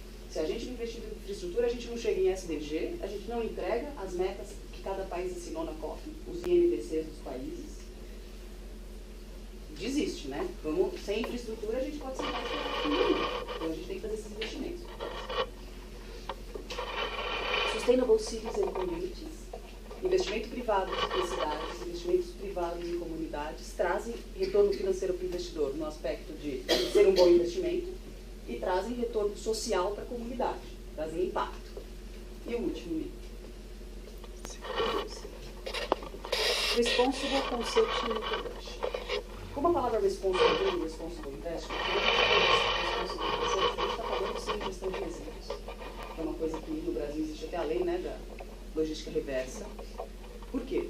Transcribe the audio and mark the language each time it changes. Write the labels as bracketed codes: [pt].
[pt] Se a gente não investir em infraestrutura, a gente não chega em SDG, a gente não entrega as metas que cada país assinou na COP, os INDCs dos países. Desiste, né? Sem infraestrutura, a gente pode sentar e falar. Então a gente tem que fazer esses investimentos. [en] Sustainable Cities and Communities. [pt] Investimento privado em cidades, investimentos privados em comunidades, trazem retorno financeiro para o investidor no aspecto de ser um bom investimento e trazem retorno social para a comunidade, trazem impacto. E o último item. [en] Responsible Consumption and Production. [pt] Como a palavra responsible vem responsible investment, a gente está falando sim de gestão de resíduos. É uma coisa que no Brasil existe até a lei, né, da logística reversa. Por quê?